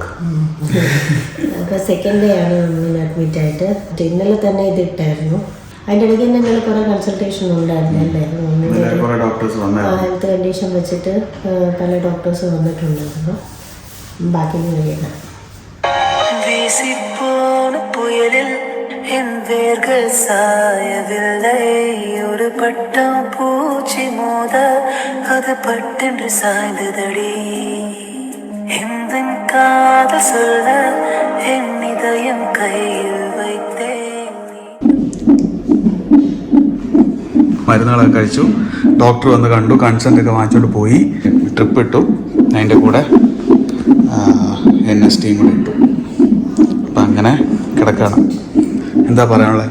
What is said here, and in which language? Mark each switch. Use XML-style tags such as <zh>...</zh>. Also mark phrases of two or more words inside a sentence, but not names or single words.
<ml>അപ്പോൾ</ml> <en>second day</en> <ml>ആണ് അമ്മീന് അഡ്മിറ്റ് ആയിട്ട്. ഇന്നലെ തന്നെ ഇതിട്ടായിരുന്നു. അതിൻ്റെ ഇടയ്ക്ക് തന്നെ ഇന്നലെ കുറേ കൺസൾട്ടേഷൻ ഉണ്ടായിരുന്നു അല്ലേ?</ml> <en>health condition</en> <ml>വെച്ചിട്ട് പല ഡോക്ടേഴ്സ് വന്നിട്ടുണ്ടായിരുന്നു. ബാക്കി കഴിയണം.</ml> <ta>புயலில் என் வேர்கள் சாயவில்லை ஒரு பட்டம் பூச்சி மோத அது பட்டென்று சாய்ந்ததடி எந்த காதல் சொல்ல என் இதயம் கையில் வைத்தேன்.</ta> <ml>മരുന്നുകളൊക്കെ കഴിച്ചു. ഡോക്ടർ വന്ന് കണ്ടു, കൺസൾട്ട് ഒക്കെ വാങ്ങിച്ചോണ്ട് പോയി. ട്രിപ്പ് ഇട്ടു, അതിൻ്റെ കൂടെ NST കൂടെ ഇട്ടു. അപ്പം അങ്ങനെ കിടക്കുകയാണ്. എന്താ പറയാനുള്ളത്?</ml>